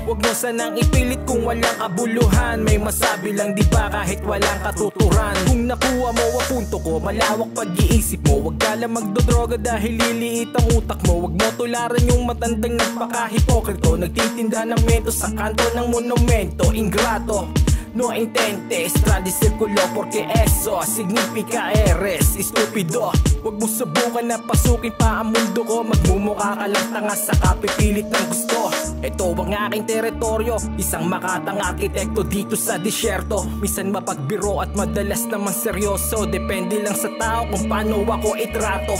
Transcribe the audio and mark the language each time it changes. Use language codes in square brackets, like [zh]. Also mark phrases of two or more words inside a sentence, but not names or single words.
[tl] Huwag mo sanang ipilit kung walang kabuluhan. May masabi lang di ba kahit walang katuturan. Kung nakuha mo ang punto ko, malawak pag-iisip mo. Huwag ka lang magdodroga dahil liliit ang utak mo. Huwag mo tularan yung matandang nagpaka-hipokrito. Nagtitinda ng mento sa kanto ng monumento. [es] Ingrato, no intente, estradi circulo porque eso significa eres estúpido. Huwag mo subukan na pasukin pa ang mundo ko. Magmumukha ka lang tanga sa kapipilit ng gusto. Ito ang aking teritoryo, isang makatang arkitekto dito sa disyerto. Minsan mapagbiro at madalas naman seryoso. Depende lang sa tao kung paano ako itrato.